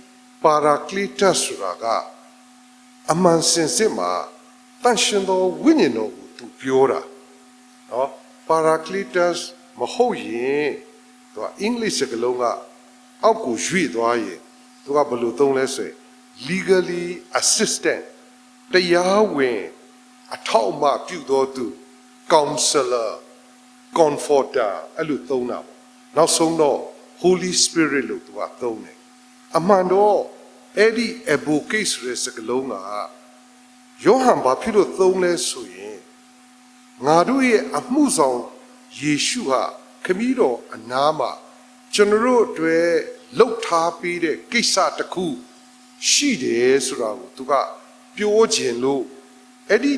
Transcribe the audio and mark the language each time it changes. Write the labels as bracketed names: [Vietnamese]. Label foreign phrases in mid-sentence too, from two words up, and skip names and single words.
[Burmese] Paracletus ဆိုတာကအမှန်စင်စစ်မှာတန်ရှင်သောဝိညာဉ်တော်ကိုသူပြောတာနော် Paracletus မဟုတ်ရင်သူကအင်္ဂလိပ်စကားလုံးကအောက်ကိုရွေ့သွားရင်သူကဘယ်လိုသုံးလဲဆိုရင် [English] legally assistant [Burmese] တရားဝင်အထောက်အမပြုတော်သူ counselor comforter အဲ့လိုသုံးတာပေါ့နောက်ဆုံးတော့ [English] Holy Spirit [Burmese] လို့သူကသုံးတယ်အမှန်တော့အဲ့ဒီ advocate ဆိုတဲ့စကားလုံးကယောဟန်ဘာဖြစ်လို့သုံးလဲဆိုရင်ငါတို့ရဲ့အမှုဆောင်ယေ ရှုဟာခမည်းတော်အနားမှာကျွန်တော်တို့အတွက်လှုပ်ထားပေးတဲ့ကိစ္စတစ်ခုရှိတယ်ဆိုတာကိုသူကပြောခြင်းလို့အဲ့ဒီ